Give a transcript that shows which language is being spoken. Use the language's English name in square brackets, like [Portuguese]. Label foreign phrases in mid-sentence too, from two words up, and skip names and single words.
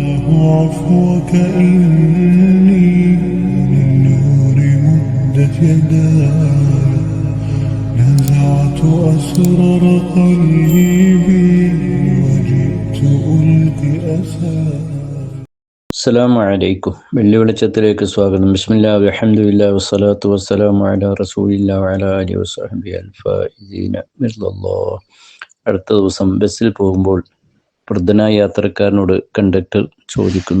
[Arabic] عفوك إني للنور مدت يداي نزعت أسرار قلبي وجئت ألقي أساي. السلام عليكم. [Malayalam] വെള്ളി വെളിച്ചത്തിലേക്ക് സ്വാഗതം. [Arabic] بسم الله والحمد لله والصلاة والسلام على رسول الله وعلى آله وصحبه الفائزين من الله. [Malayalam] അടുത്ത ദിവസം ബസ്സിൽ പോകുമ്പോൾ വൃദ്ധനായ യാത്രക്കാരനോട് കണ്ടക്ടർ ചോദിക്കുന്നു.